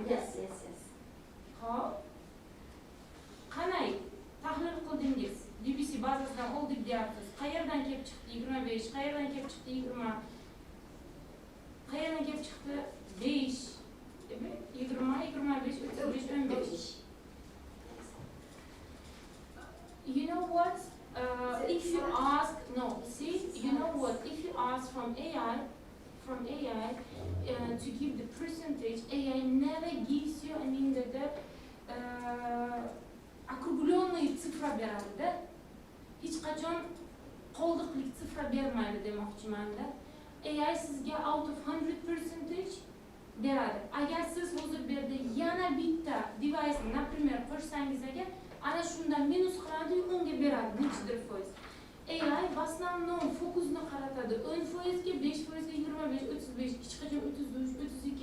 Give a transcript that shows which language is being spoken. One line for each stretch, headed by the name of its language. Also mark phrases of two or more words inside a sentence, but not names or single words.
English: Yes.
Uzbek: Xo'p, qanday tahlil qildingiz? BBC bazasidan oldik deyapsiz. Qayerdan kelib chiqdi 25, qayerdan kelib chiqdi 20, qayerdan kelib chiqdi 5, 20, 25, 35, 15.
English: You know what? If you ask, you know what? If you ask from AI to give the percentage, AI never gives you,
Russian: округленный цифра beradi-da.
Uzbek: Hech qachon qoldiqlik sifra bermaydi demoqchiman-da. AI sizga
English: out of 100%
Uzbek: beradi. Agar siz hozir bu yerda yana bitta device, например, qo'shsangiz agar, ana shundan minus qiladi, unga beradi nechidir foiz. AI
Russian: в основном
Uzbek: fokusni qaratadi 10%, 5%, 25, 35, hech qachon 33, 32.